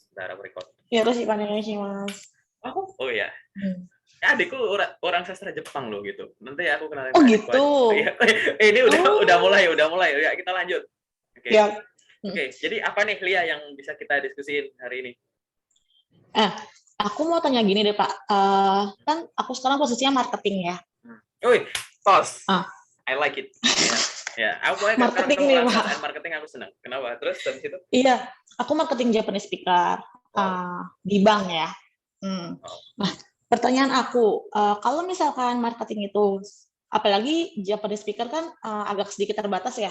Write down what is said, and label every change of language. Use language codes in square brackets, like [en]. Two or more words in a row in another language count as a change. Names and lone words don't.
[id] Bentar, aku record. [ja] よろしくお願いします。 [id] Oh ya, adikku orang sastra Jepang loh gitu. Nanti aku kenalin Oh adikku aja. gitu. Ini udah mulai. Ya kita lanjut. Oke. Ya. Oke, jadi apa nih Lia yang bisa kita diskusiin hari ini? Aku mau tanya gini deh Pak. Kan aku sekarang posisinya marketing ya. Wih, tos. Ah. [en] I like it. [id] Ya, aku Marketing kalau nih, kamu Pak. ngerasain marketing aku senang. Kenapa? Terus habis itu? Iya, aku marketing [en] Japanese speaker [id] di bank ya. Nah, pertanyaan aku, kalau misalkan marketing itu, apalagi [en] Japanese speaker [id] kan agak sedikit terbatas ya.